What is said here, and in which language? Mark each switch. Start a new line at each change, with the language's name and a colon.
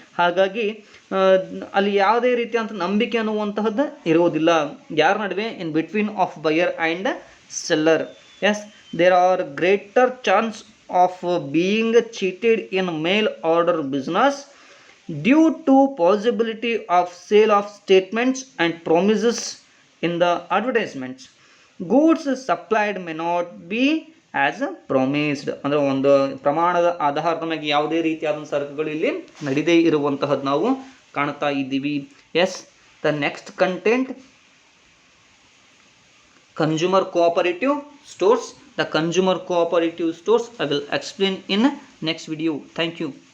Kannada: ಹಾಗಾಗಿ ಅಲ್ಲಿ ಯಾವುದೇ ರೀತಿಯಂಥ ನಂಬಿಕೆ ಅನ್ನುವಂತಹದ್ದು ಇರುವುದಿಲ್ಲ ಯಾರ ನಡುವೆ,
English: In between of buyer and seller. Yes, there are greater chance of being cheated in mail order business due to possibility of sale of statements and promises in the advertisements. Goods supplied may not be as promised.
Kannada: ಅಂದರೆ ಒಂದು ಪ್ರಮಾಣದ ಆಧಾರದ ಮೇಲೆ ಯಾವುದೇ ರೀತಿಯಾದ ಸರಕುಗಳು ಇಲ್ಲಿ ನಡೆದೇ ಇರುವಂತಹದ್ದು ನಾವು ಕಾಣ್ತಾ ಇದ್ದೀವಿ.
English: Yes, the next content, consumer cooperative stores. The consumer cooperative stores I will explain in next video. Thank you.